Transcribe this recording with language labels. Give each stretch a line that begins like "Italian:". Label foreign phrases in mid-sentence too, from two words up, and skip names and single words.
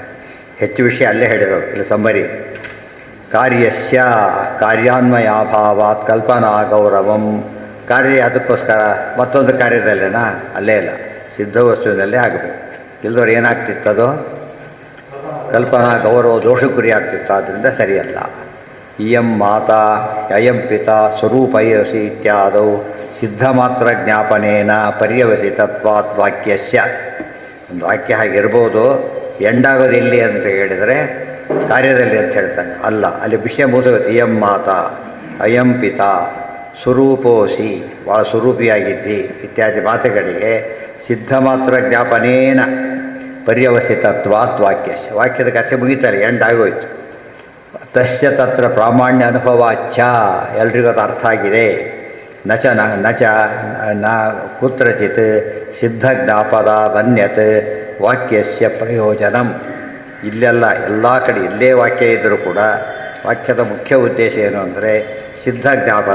Kannada: ಹೆಚ್ಚು ವಿಷಯ ಅಲ್ಲೇ ಹೇಳಿರೋದು, ಇಲ್ಲಿ ಸಮ್ಮರಿ.
Sanskrit: ಕಾರ್ಯಸ್ಯ ಕಾರ್ಯಾನ್ವಯಾಭಾವಾತ್ ಕಲ್ಪನಾ ಗೌರವಂ.
Kannada: ಕಾರ್ಯ ಅದಕ್ಕೋಸ್ಕರ ಮತ್ತೊಂದು ಕಾರ್ಯದಲ್ಲೇನಾ? ಅಲ್ಲೇ ಇಲ್ಲ, ಸಿದ್ಧ ವಸ್ತುವಿನಲ್ಲೇ ಆಗಬೇಕು. ಇಲ್ದವ್ರು ಏನಾಗ್ತಿತ್ತದು? ಕಲ್ಪನಾ ಗೌರವ ದೋಷ ಗುರಿ ಆಗ್ತಿತ್ತು. ಆದ್ದರಿಂದ ಸರಿಯಲ್ಲ.
Sanskrit: ಇಯಂ ಮಾತಾ ಅಯಂ ಪಿತಾ ಸ್ವರೂಪಯಸಿ ಇತ್ಯಾದೌ ಸಿದ್ಧ ಮಾತ್ರ ಜ್ಞಾಪನೇನ ಪರ್ಯವಸಿತತ್ವಾತ್ ವಾಕ್ಯಸ್ಯ.
Kannada: ಒಂದು ವಾಕ್ಯ ಹಾಗಿರ್ಬೋದು, ಎಂಡಾಗೋದು ಎಲ್ಲಿ ಅಂತ ಹೇಳಿದರೆ ಕಾರ್ಯದಲ್ಲಿ ಅಂತ ಹೇಳ್ತಾನೆ. ಅಲ್ಲ, ಅಲ್ಲಿ ವಿಷಯ ಮುಗಿದೋಗುತ್ತೆ.
Sanskrit: ಇಯಂ ಮಾತಾ ಅಯಂ ಪಿತಾ ಸ್ವರೂಪೋಸಿ,
Kannada: ಭಾಳ ಸ್ವರೂಪಿಯಾಗಿದ್ದಿ ಇತ್ಯಾದಿ ಮಾತುಗಳಿಗೆ
Sanskrit: ಸಿದ್ಧ ಮಾತ್ರ ಜ್ಞಾಪನೇನ ಪರ್ಯವಸಿತತ್ವಾತ್ ವಾಕ್ಯಸ್ಯ.
Kannada: ವಾಕ್ಯದ ಕಥೆ ಮುಗಿತಾರೆ, ಎಂಡಾಗೋಯ್ತು.
Sanskrit: ತಸ್ಯ ತತ್ರ ಪ್ರಾಮಾಣ್ಯ ಅನುಭವಾಚ್ಛ,
Kannada: ಎಲ್ರಿಗೂ ಅದು ಅರ್ಥ ಆಗಿದೆ.
Sanskrit: ನಚ ನ ಕುತ್ರಚಿತ್ ಸಿದ್ಧ ಜ್ಞಾಪದ ಅನ್ಯತ್ ವಾಕ್ಯಸ್ಯ ಪ್ರಯೋಜನಂ.
Kannada: ಇಲ್ಲೆಲ್ಲ ಎಲ್ಲ ಕಡೆ ಇಲ್ಲೇ ವಾಕ್ಯ ಇದ್ದರೂ ಕೂಡ ವಾಕ್ಯದ ಮುಖ್ಯ ಉದ್ದೇಶ ಏನು ಅಂದರೆ ಸಿದ್ಧ ಜ್ಞಾಪನ.